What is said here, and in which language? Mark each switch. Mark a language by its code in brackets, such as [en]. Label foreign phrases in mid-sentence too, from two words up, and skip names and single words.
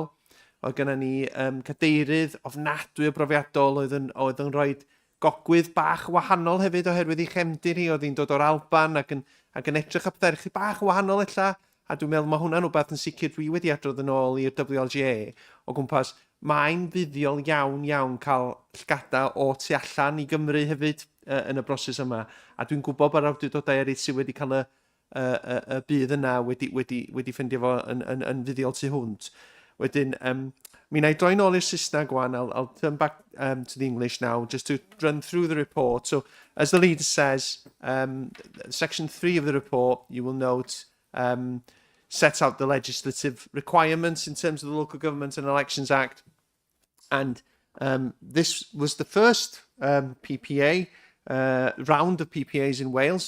[cy] Oedd gennym ni cadeirydd ofnadwy o brofiadol oedd yn rhoi gogwydd bach wahanol hefyd oherwydd ei chefndir hi, oedd hi'n dod o'r Alban ac yn edrych â pethau chi bach wahanol ella, a dwi'n meddwl mae hwnna'n rhywbeth yn sicr dwi wedi adrodd yn ôl i'r WLGA o gwmpas mae'n fuddiol iawn cael llgada o tu allan i Gymru hefyd yn y broses yma, a dwi'n gwybod bod awdurdodau eraill sydd wedi cael y bydd yna wedi ffeindio fo yn fuddiol tu hwnt. Wedyn, mi na I droi nôl i'r Saesneg wan. [en] I'll turn back to the English now, just to run through the report. So, as the leader says, section 3 of the report, you will note, sets out the legislative requirements in terms of the Local Government and Elections Act. And this was the first PPA, round of PPAs in Wales.